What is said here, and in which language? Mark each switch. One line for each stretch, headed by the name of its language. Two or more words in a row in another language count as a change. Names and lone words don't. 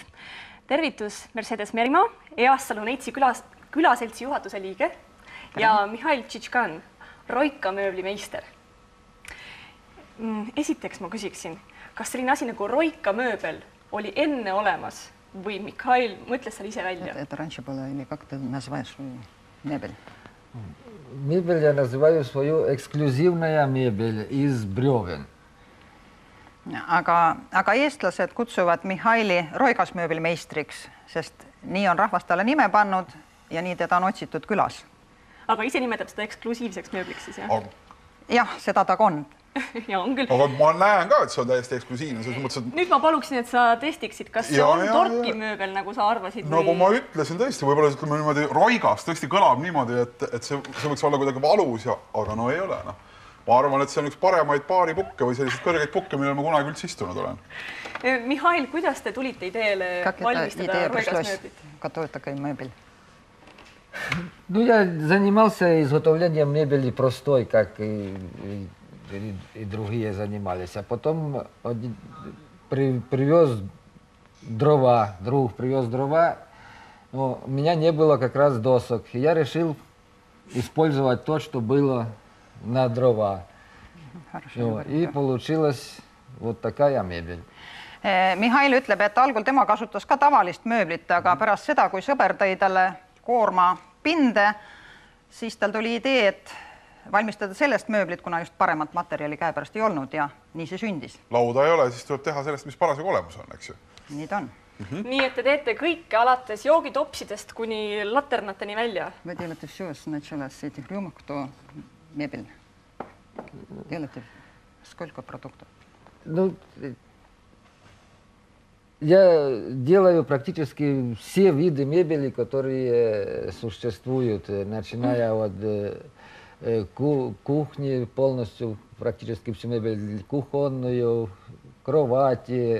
Estonian: Tervitus Mercedes Merimaa, EAS Salonitsi külaseltsi juhatuse liige ja Mihhail Tšitškan, Roika mööblimeister. Esiteks ma küsiksin, kas selline asi nagu Roika mööbel oli enne olemas või Mihhail mõtles seal ise välja?
Russian: Это раньше было, или как ты называешь мебель? Мебель я называю свою эксклюзивная мебель из бревен.
Estonian: Aga eestlased kutsuvad Mihhaili roigasmööbelmeistriks, sest nii on rahvas talle nime pannud ja nii teda on otsitud külas. Aga ise nimetab seda eksklusiivseks mööbliks siis, jah? Jah, seda ta on. Ja on küll. Aga ma näen ka, et see on täiesti eksklusiivne. Nüüd ma paluksin, et sa testiksid, kas see on torki mööbel, nagu sa arvasid? Nagu ma ütlesin tõesti, võib-olla ütleme niimoodi roigas tõesti kõlab niimoodi, et see võiks olla kuidagi valus, aga no ei ole. Ma arvan, et see on üks paremaid baaripukke või sellised kõrgeid pukke, millel ma kunagi üldse istunud olen. Mihhail, kuidas te tulite ideele valmistada roigasmööblit?
Russian: Готовить такой мебель? Ну, я занимался изготовлением мебели простой, как и другие занимались. А потом привез дрова, друг привез дрова. Но у меня не было как раз досок. И я решил использовать то, что было на дрова. И получилась вот такая мебель.
Estonian: Mihhail ütleb, et algul tema kasutas ka tavalist mööblit, aga pärast seda, kui sõber tõi talle koorma pinde, siis tal tuli idee, et valmistada sellest mööblit, kuna just paremat materjali käepärast ei olnud ja nii see sündis. Lauda ei ole, siis tuleb teha sellest, mis parasjagu olemas on, eks ju? Nii ta on. Nii, et te teete kõike alates joogitopsidest kuni laternateni välja?
Russian: Вы делаете все сначала с этих рюмок, кто мебель. Делаете сколько продуктов? Ну, я делаю практически все виды мебели, которые существуют, начиная от кухни, полностью практически всю мебель, кухонную, кровати.